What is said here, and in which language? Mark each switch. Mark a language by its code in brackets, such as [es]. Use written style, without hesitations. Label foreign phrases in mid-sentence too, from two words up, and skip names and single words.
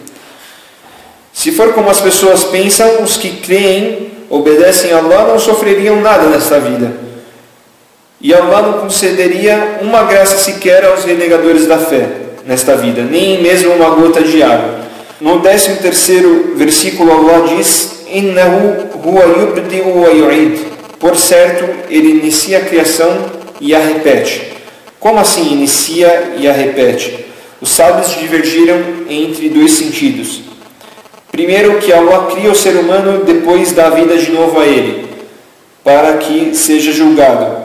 [pt] Se for como as pessoas pensam, os que creem, obedecem a Allah, não sofreriam nada nesta vida. E Allah não concederia uma graça sequer aos renegadores da fé nesta vida, nem mesmo uma gota de água. No 13º versículo, Allah diz: [ar] إنه هو يبدئ ويعيد. [pt] Por certo, ele inicia a criação e a repete. Como assim inicia e a repete? Os sábios divergiram entre dois sentidos. Primeiro, que Allah cria o ser humano, depois dá vida de novo a ele, para que seja julgado.